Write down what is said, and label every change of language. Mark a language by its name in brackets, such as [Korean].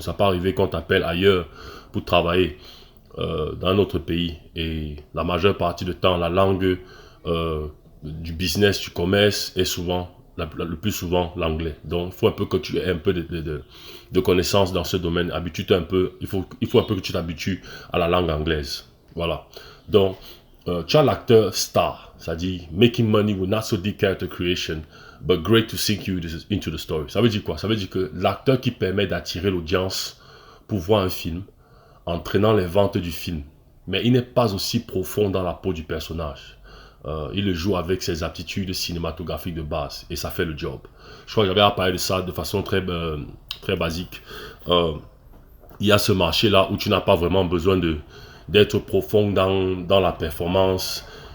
[French] Ça peut arriver qu'on t'appelle ailleurs pour travailler dans un autre pays. Et la majeure partie du temps, la langue du business, du commerce est souvent, le plus souvent, l'anglais. Donc, il faut un peu que tu aies un peu de connaissances dans ce domaine. Habitue-toi un peu, il faut un peu que tu t'habitues à la langue anglaise. Voilà. Donc, tu as l'acteur star, c'est-à-dire [English] making money with not so deep character creation, but great to sink you into the story. [French] Ça veut dire quoi? Ça veut dire que l'acteur qui permet d'attirer l'audience pour voir un film, entraînant les ventes du film. Mais il n'est pas aussi profond dans la peau du personnage. Il le joue avec ses aptitudes cinématographiques de base et ça fait le job. Je crois que j'avais à parler de ça de façon très basique. Il y a ce marché-là où tu n'as pas vraiment besoin d'être profond dans la performance.